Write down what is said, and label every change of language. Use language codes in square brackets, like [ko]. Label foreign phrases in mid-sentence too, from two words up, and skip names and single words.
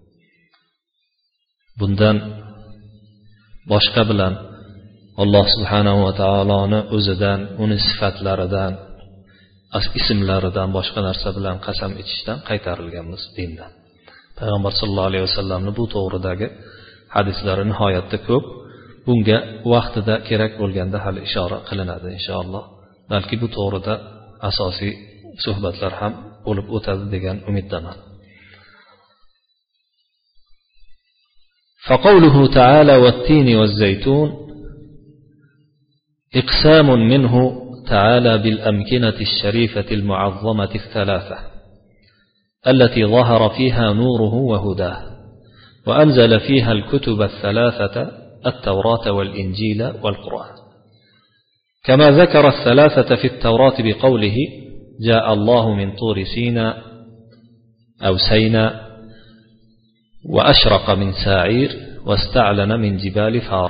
[uz] Bundan boshqa bilan Alloh [ar] سبحانه وتعالى [uz] o'zidan, uni sifatlaridan, ismlaridan boshqa narsa bilan qasam ichishdan qaytarilganmiz dindan. Payg'ambar [ar] صلى الله عليه وسلم [uz] bu to'g'ridagi hadislari nihoyatda ko'p. Bunga vaqtida kerak bo'lganda hali ishora qilinadi inshaalloh. Balki bu to'g'rida asosiy suhbatlar ham bo'lib o'tadi degan umiddaman. [ar] فقوله تعالى والتين والزيتون إقسام منه تعالى بالأمكنة الشريفة المعظمة الثلاثة التي ظهر فيها نوره وهداه وأنزل فيها الكتب الثلاثة التوراة والإنجيل والقرآن، كما ذكر الثلاثة في التوراة بقوله جاء الله من طور سيناء أو سيناء وأشرق من ساعير واستعلن من جبال فارة.